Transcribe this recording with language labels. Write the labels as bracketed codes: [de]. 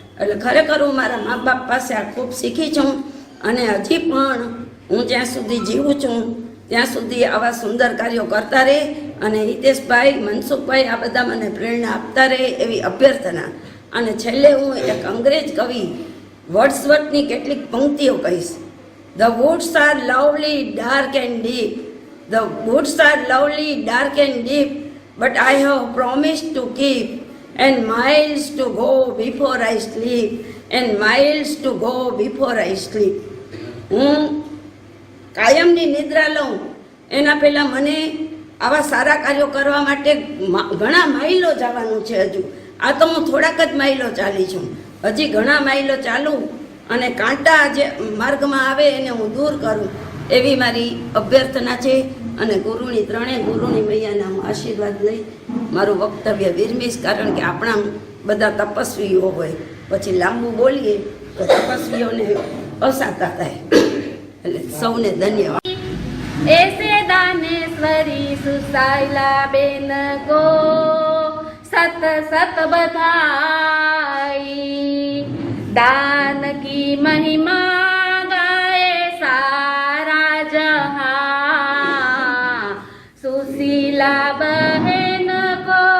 [gu] એટલે ખરેખર હું મારા મા બાપ પાસે આ ખૂબ શીખી છું અને હજી પણ હું જ્યાં સુધી જીવું છું ત્યાં સુધી આવા સુંદર કાર્યો કરતા રહે અને હિતેશભાઈ, મનસુખભાઈ આ બધા મને પ્રેરણા આપતા રહે એવી અભ્યર્થના. અને છેલ્લે હું એક અંગ્રેજ કવિ વર્ડસવર્થની કેટલીક પંક્તિઓ કહીશ. [en] The woods are lovely, dark and deep. The woods are lovely, dark and deep, but I have promised to keep, and miles to go before I sleep, and miles to go before I sleep. [gu] હું કાયમની નિદ્રા લઉં એના પહેલાં મને આવા સારા કાર્યો કરવા માટે ઘણા માઇલો જવાનું છે. હજુ આ તો હું થોડાક જ માઇલો ચાલી છું, હજી ઘણા માઇલો ચાલું અને કાંટા જે માર્ગમાં આવે એને હું દૂર કરું એવી મારી અભ્યર્થના છે. અને ત્રણેય ગુરુની મૈયાના હું આશીર્વાદ લઈ મારું વક્તવ્ય વિરમીશ, કારણ કે આપણા બધા તપસ્વીઓ હોય, પછી લાંબુ બોલીએ તો તપસ્વીઓને અસાતા થાય. એટલે સૌને ધન્યવાદ. [hi] ऐसे दानेश्वरी सुसाइला बेन को सत सत बधाई, दान की महिमा गाए सारा जहां, सुशीला बहन को